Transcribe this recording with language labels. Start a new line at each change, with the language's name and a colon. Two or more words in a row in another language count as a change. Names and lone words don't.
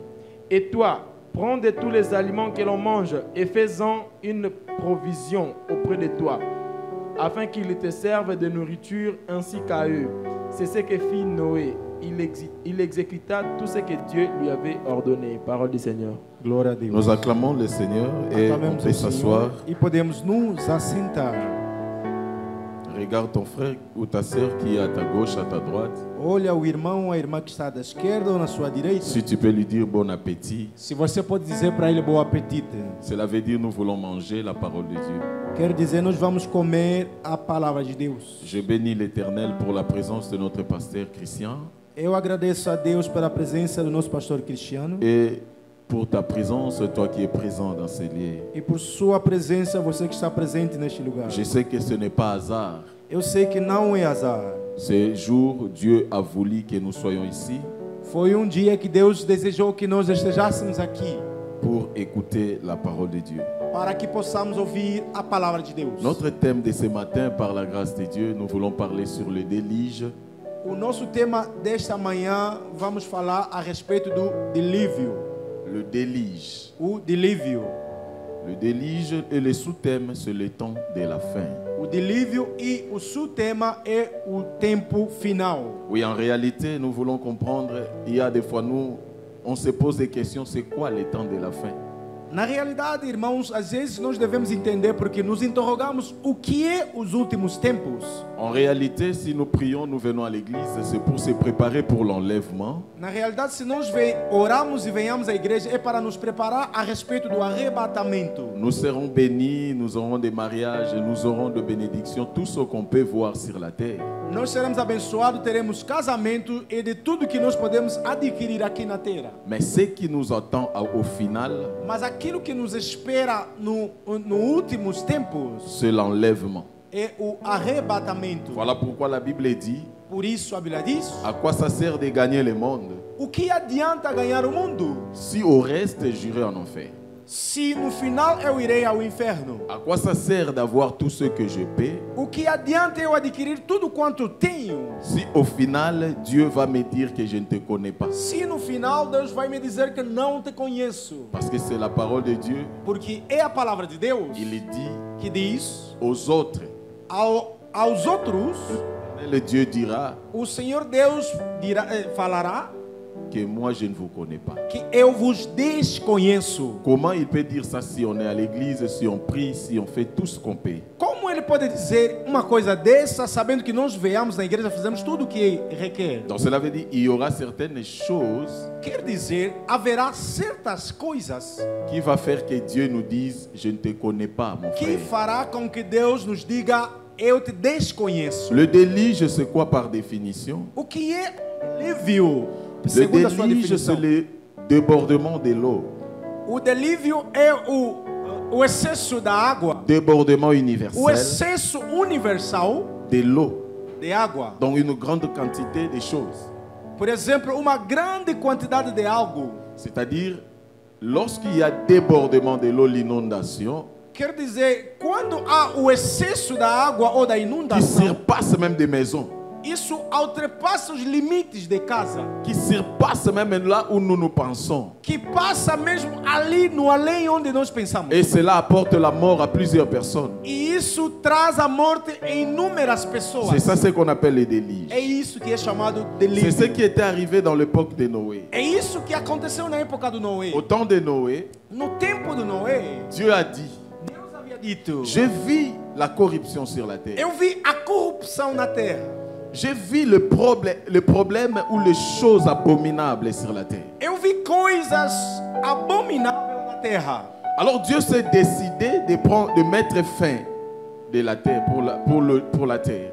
French: Et toi, prends de tous les aliments que l'on mange et fais-en une provision auprès de toi, afin qu'ils te servent de nourriture ainsi qu'à eux. C'est ce que fit Noé. Il exécuta tout ce que Dieu lui avait ordonné. Parole du Seigneur.
Portuguese: Glória a Deus.
French: Nous acclamons le Seigneur et on
Portuguese: Aclamemos
French: peut
Portuguese: o
French: s'asseoir.
Portuguese: Senhor e podemos nos assentar.
French: Regarde ton frère ou ta sœur qui est à ta gauche, à ta droite.
Portuguese: Olha o irmão ou a irmã que está da esquerda ou na sua direita.
French: Si tu peux lui dire bon appétit,
Portuguese: Se você pode dizer para ele bom apetite,
French: cela veut dire nous voulons manger la parole de Dieu.
Portuguese: quer dizer nós vamos comer a palavra de Deus.
French: Je bénis l'Éternel pour la présence de notre pasteur Christian
Portuguese: Eu agradeço a Deus pela presença do nosso pastor Cristiano
French: et pour ta présence, toi qui es présent dans ces lieux.
Portuguese: e por sua presença, você que está presente neste lugar.
French: Je sais que ce n'est pas hasard.
Portuguese: Eu sei que não é azar.
French: Ce jour, Dieu a voulu que nous soyons ici
Portuguese: Foi dia que Deus desejou que nós estejéssemos aqui
French: pour écouter la parole de Dieu.
Portuguese: para que possamos ouvir a palavra de Deus.
French: Notre thème de ce matin, par la grâce de Dieu, nous voulons parler sur le déluge.
Portuguese: O nosso tema desta manhã, vamos falar a respeito do dilúvio.
French: Le déluge.
Portuguese: O dilúvio.
French: Le déluge et le sous-thème, c'est le temps de la fin.
Portuguese: o dilúvio e o subtema é o tempo final.
French: Oui, en réalité, nous voulons comprendre. Il y a des fois, on se pose des questions. C'est quoi les temps de la fin?
Portuguese: Na realidade, irmãos, às vezes nós devemos entender porque nos interrogamos o que é os últimos tempos.
French: En réalité, si nous prions, nous venons à l'église, c'est pour se préparer pour l'enlèvement.
Portuguese: Na realidade, se nós oramos e venhamos à igreja, é para nos preparar a respeito do arrebatamento.
French: Nous serons bénis, nous aurons des mariages, nous aurons de bénédictions, tout ce qu'on peut voir sur la terre.
Portuguese: Nós seremos abençoados, teremos casamento e de tudo que nós podemos adquirir aqui na terra.
French: Mais ce qui nous attend au final,
Portuguese: Mas aquilo que nos espera no últimos tempos
French: c'est l'enlèvement.
Portuguese: é o arrebatamento.
French: Voilà pourquoi la Bible dit,
Portuguese: Por isso a Bíblia diz:
French: à quoi ça sert de gagner le monde
Portuguese: o que adianta ganhar o mundo
French: si au reste j'irai en enfer?
Portuguese: se no final eu irei ao inferno?
French: À quoi ça sert d'avoir tout ce que je paie
Portuguese: O que adianta eu adquirir tudo quanto tenho
French: si au final Dieu va me dire que je ne te connais pas?
Portuguese: se no final Deus vai me dizer que não te conheço?
French: Parce que c'est la parole de Dieu.
Portuguese: Porque é a palavra de Deus
French: Il dit
Portuguese: que diz
French: aux autres,
Portuguese: aos outros,
French: le Dieu dira
Portuguese: o Senhor Deus falará
French: que moi je ne vous connais pas.
Portuguese: que eu vos desconheço.
French: Comment il peut dire ça si on est à l'église, si on prie, si on fait tout ce qu'on peut?
Portuguese: Como ele pode dizer uma coisa dessa, sabendo que nós veamos na igreja, fazemos tudo o que requer?
French: Donc cela veut dire qu'il y aura certaines choses
Portuguese: Quer dizer, haverá certas coisas
French: qui va faire que Dieu nous dise je ne te connais pas, mon
Portuguese: que
French: frère.
Portuguese: fará com que Deus nos diga: eu te desconheço.
French: Le déluge, c'est quoi par définition?
Portuguese: O que é delívio?
French: Le
Portuguese: Segundo a sua
French: déluge,
Portuguese: definição,
French: c'est le débordement de l'eau.
Portuguese: o delívio é o excesso da água,
French: Débordement
Portuguese: o
French: universel
Portuguese: excesso universal
French: de l'eau.
Portuguese: de água.
French: Donc une grande quantité de choses.
Portuguese: Por exemplo, uma grande quantidade de algo.
French: C'est-à-dire, lorsqu'il y a débordement de l'eau, l'inondation,
Portuguese: Quer dizer, quando há o excesso da água ou da
French: qui
Portuguese: inundação,
French: surpasse même des maisons,
Portuguese: isso ultrapassa os limites de casa,
French: qui surpasse même là où nous nous pensons.
Portuguese: que passa mesmo ali no além onde nós pensamos.
French: Et cela apporte la mort à plusieurs personnes.
Portuguese: E isso traz a morte em inúmeras
French: C'est
Portuguese: pessoas.
French: ça ce qu'on appelle les déluges.
Portuguese: É isso que é chamado
French: C'est ce
Portuguese: delírio.
French: qui était arrivé dans l'époque de Noé.
Portuguese: É isso que aconteceu na época do Noé.
French: Au temps de Noé,
Portuguese: No tempo do Noé,
French: Dieu a dit,
Portuguese: Deus havia dito:
French: je vis la corruption sur la terre.
Portuguese: eu vi a corrupção na terra.
French: Je vis le problème ou les choses abominables sur la terre.
Portuguese: Eu vi coisas abomináveis na terra.
French: Alors Dieu s'est décidé de mettre fin de la terre pour la terre.